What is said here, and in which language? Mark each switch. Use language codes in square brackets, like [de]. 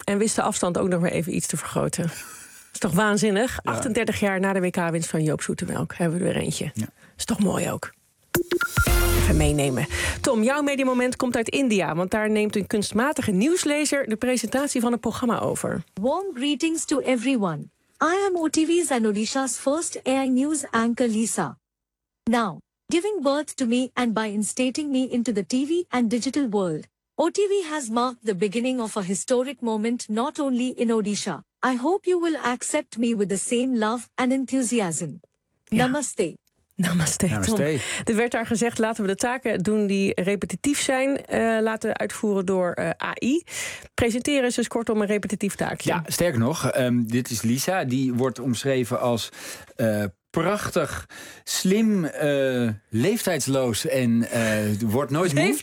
[nl] En wist de afstand ook nog maar even iets te vergroten. Dat is toch waanzinnig? Ja. 38 jaar na de WK-winst van Joop Zoetemelk hebben we er weer eentje. Ja. Dat is toch mooi ook. Even meenemen. Tom, jouw mediamoment komt uit India, want daar neemt een kunstmatige nieuwslezer de presentatie van het programma over. [en] Warm greetings to everyone. I am OTV's and Odisha's first AI news anchor Lisa. Now, giving birth to me and by instating me into the TV and digital world, OTV has marked the beginning of a historic moment not only in Odisha. I hope you will accept me with the same love and enthusiasm. [nl] Ja. Namaste. Namaste. Namaste. Tom. Er werd daar gezegd, laten we de taken doen die repetitief zijn, laten uitvoeren door AI. Presenteren is dus kortom een repetitief taakje. Ja, sterker nog, dit is Lisa, die wordt omschreven als... prachtig, slim, leeftijdsloos en wordt nooit meer.